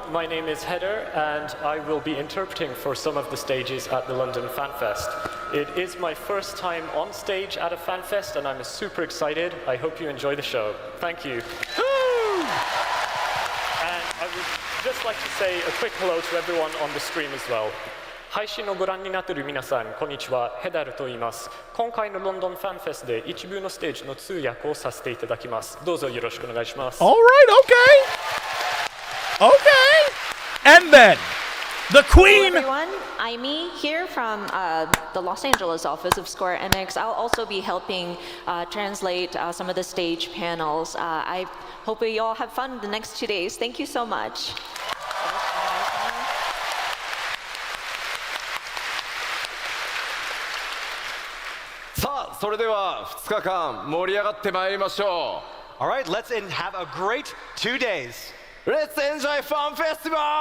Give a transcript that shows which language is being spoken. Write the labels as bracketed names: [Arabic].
[English] My name is Heather, and I will be interpreting for some of the stages at the London Fan Fest. It is my first time on stage at a fan fest, and I'm super excited. I hope you enjoy the show. Thank you. Woo! And I would just like to say a quick hello to everyone on the stream as well. [Japanese] 配信をご覧になっている皆さん、こんにちは。ヘダルと言います。今回のロンドンファンフェスで一部のステージの通訳をさせていただきます。どうぞよろしくお願いします。 [English] All right, okay. And then, the Queen. Hello everyone, I'm here from the Los Angeles office of Square Enix. I'll also be helping translate some of the stage panels. I hope we all have fun the next 2 days. Thank you so much. [Japanese] さあそれでは2日間盛り上がってまいりましょう。 [English] All right, let's have a great 2 days. Let's enjoy Fun Festival!